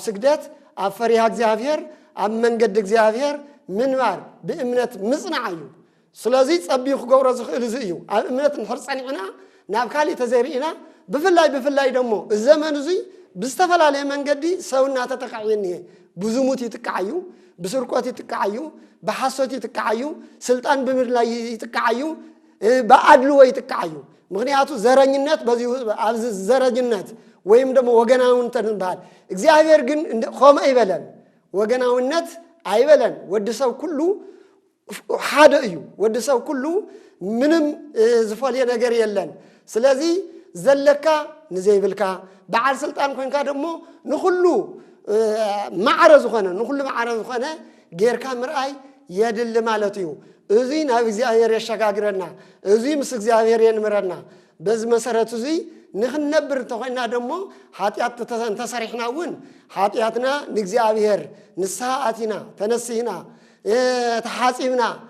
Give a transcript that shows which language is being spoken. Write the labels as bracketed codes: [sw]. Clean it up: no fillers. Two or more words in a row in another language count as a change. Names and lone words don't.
[ti] ስግደት ኣብ ፈሪሃ እግዚአብሔር ኣብ መንገዲ እግዚአብሔር ምንባር በእምነት ምጽናዕ እዩ ስለዚ ጸቢብ ክገብሮ ዝኽእል እዩ ኣብ እምነት ንሕርጸኒዕና ናብ ካሊ ተዘሪእና ብፍላይ ደሞ ዘመን እዚ ብዝተፈላለየ መንገዲ ሰውና ተተቃዕየኒ ብዙሙት ይትቃዓዩ ብስርቆት ይትቃዓዩ በሐሰት ይትቃዓዩ ስልጣን ብምድላይ ይትቃዓዩ በአድልዎ ይትቃዓዩ ምክንያቱ ዘረኝነት በዚህ ኣብ ዘረኝነት ወይም ደሞ ወገናውን ተንባል እግዚአብሔር ግን ቆመ አይበለን ወገናውነት አይበለን ወድሰው ሁሉ ሓደ እዩ ወድሰው ሁሉ ምንም ዝፈልየ ነገር የለን ስለዚህ ዘለካ ንዘይብልካ በዓል ስልጣን ኮይንካ ደሞ ንሁሉ ማዕረዝ ኾነ ጌርካ ምርአይ የድል ማለት እዩ እዚ ናብ እግዚአብሔር ያሻጋግረና እዚ ምስ እግዚአብሔር የንምረና በዚ መሰረት እዚ ንኽነብር ተኾይና ደሞ ኃጢአት ተሰሪሕናውን ኃጢአትና ንእግዚአብሔር ንስሓአቲና ተነሲህና ተሓጺብና